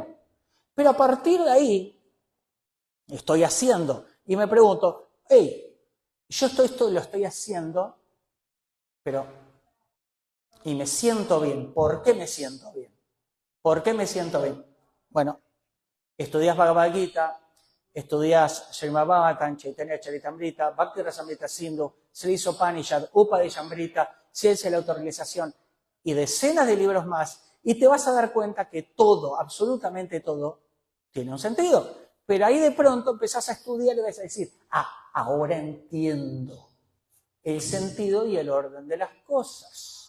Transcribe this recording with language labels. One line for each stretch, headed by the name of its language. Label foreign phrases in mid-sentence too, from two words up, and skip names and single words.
Spanish: Pero a partir de ahí estoy haciendo y me pregunto, hey, yo esto lo estoy haciendo, pero y me siento bien. ¿Por qué me siento bien? ¿Por qué me siento bien? Bueno, estudias Bhagavad Gita, estudias Srimad Bhagavatam, Chaitanya Charitamrita, Bhakti Rasamrita Sindhu, Sri Upanishad, Upadeshamrita, Ciencia de la Autorrealización y decenas de libros más, y te vas a dar cuenta que todo, absolutamente todo, tiene un sentido. Pero ahí de pronto empezás a estudiar y vas a decir, ahora entiendo el sentido y el orden de las cosas.